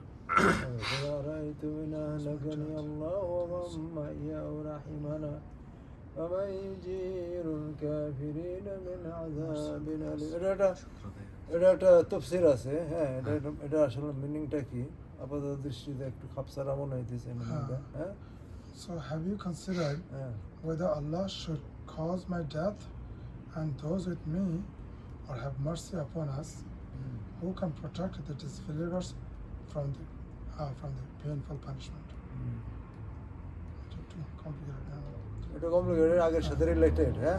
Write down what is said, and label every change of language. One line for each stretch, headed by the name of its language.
Arabic: قل أرأيتم إن أهلكني الله ومن معي أو رحمنا ومن يجير الكافرين من عذاب أليم
Bangla: এটা একটা তফসির আছে হ্যাঁ এটা আসলে মিনিংটা কি আপাতত দৃষ্টিতে একটু খাপসারা মনে হইতেছে মিনিংটা হ্যাঁ
English: So have you considered
Bangla: হ্যাঁ
English: whether Allah should cause my death and those with me, or have mercy upon us? Who can protect the disbelievers from the painful punishment? Too complicated now.
Bangla: এটা complicated আগের সাথে related হ্যাঁ